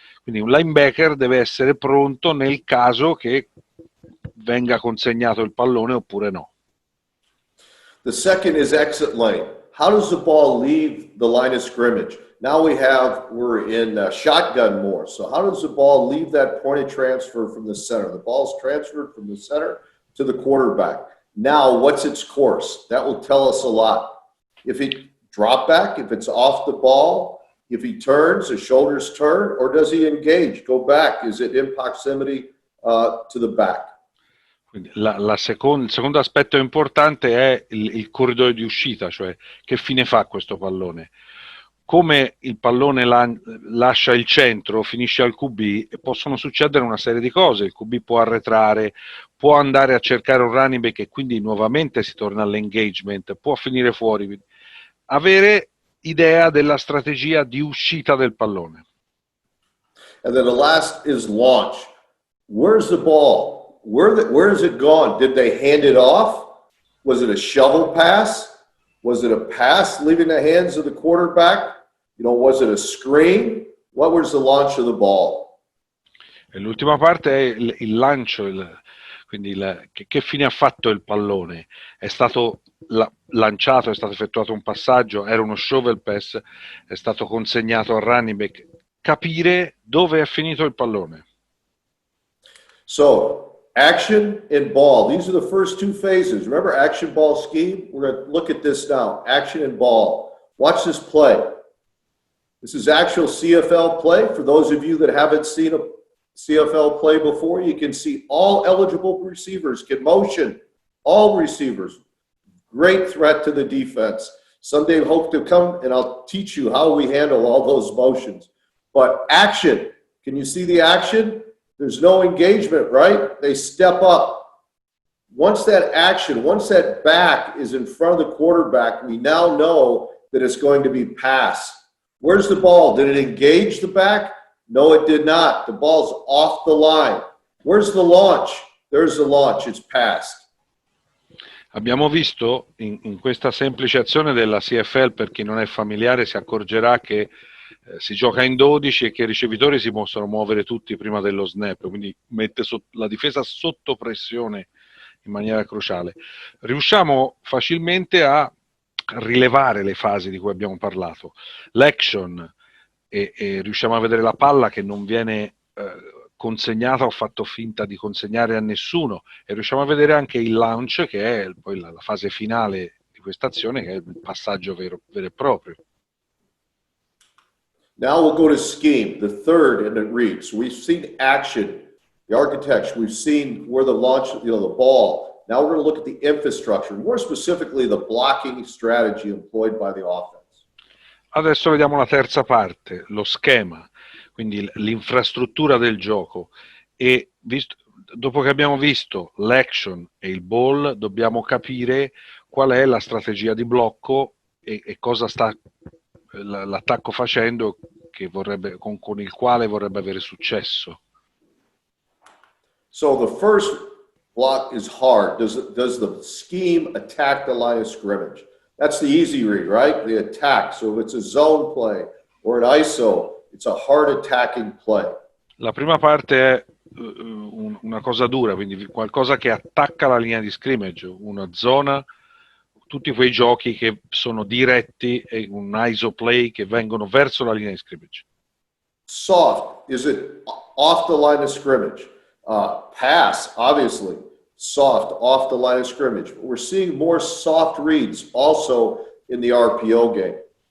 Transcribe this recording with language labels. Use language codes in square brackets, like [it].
[it] Quindi un linebacker deve essere pronto nel caso che venga consegnato il pallone oppure no. [en] The second is exit lane. How does the ball leave the line of scrimmage? Now we're in shotgun more. So how does the ball leave that point of transfer from the center? The ball's transferred from the center to the quarterback. Now what's its course? That will tell us a lot. If it drop back, if it's off the ball, if he turns, his shoulders turn, or does he engage, go back? Is it in proximity to the back? [it] Quindi il secondo aspetto importante è il corridoio di uscita, cioè che fine fa questo pallone. Come il pallone lascia il centro, finisce al QB, possono succedere una serie di cose. Il QB può arretrare, può andare a cercare un running back e quindi nuovamente si torna all'engagement, può finire fuori. Avere idea della strategia di uscita del pallone. [en] And then the last is launch. Where's the ball? Where is it gone? Did they hand it off? Was it a shovel pass? Was it a pass leaving the hands of the quarterback? Was it a screen? What was the launch of the ball? [it] E l'ultima parte è il lancio, quindi che fine ha fatto il pallone? È stato lanciato, è stato effettuato un passaggio, era uno shovel pass, è stato consegnato al running back. Capire dove è finito il pallone. [en] So, action and ball. These are the first two phases. Remember action, ball, scheme? We're going to look at this now. Action and ball. Watch this play. This is actual CFL play. For those of you that haven't seen a CFL play before, you can see all eligible receivers get motion. All receivers. Great threat to the defense. Someday hope to come and I'll teach you how we handle all those motions. But action. Can you see the action? There's no engagement, right? They step up. Once that action, once that back is in front of the quarterback, we now know that it's going to be passed. Where's the ball? Did it engage the back? No, it did not. The ball's off the line. Where's the launch? There's the launch. It's passed. [it] Abbiamo visto in questa semplice azione della CFL, per chi non è familiare si accorgerà che si gioca in 12 e che i ricevitori si possono muovere tutti prima dello snap, quindi mette la difesa sotto pressione in maniera cruciale. Riusciamo facilmente a rilevare le fasi di cui abbiamo parlato, l'action, e riusciamo a vedere la palla che non viene consegnata o fatto finta di consegnare a nessuno, e riusciamo a vedere anche il launch, che è poi la fase finale di questa azione, che è il passaggio vero e proprio. [en] Now we'll go to scheme, the third in the read. So we've seen action, the architecture, we've seen where the launch, the ball. Now we're going to look at the infrastructure, more specifically the blocking strategy employed by the offense. [it] Adesso vediamo la terza parte, lo schema, quindi l'infrastruttura del gioco. E dopo che abbiamo visto l'action e il ball, dobbiamo capire qual è la strategia di blocco e cosa sta l'attacco facendo con il quale vorrebbe avere successo. [en] So the first block is hard. Does the scheme attack the line of scrimmage? That's the easy read, right? The attack. So if it's a zone play or an ISO, it's a hard attacking play. [it] La prima parte è una cosa dura, quindi qualcosa che attacca la linea di scrimmage, una zona, tutti quei giochi che sono diretti e un ISO play che vengono verso la linea di scrimmage. [en] Soft, is it off the line of scrimmage? Pass, obviously, soft, off the line of scrimmage. We're seeing more soft reads also in the RPO game.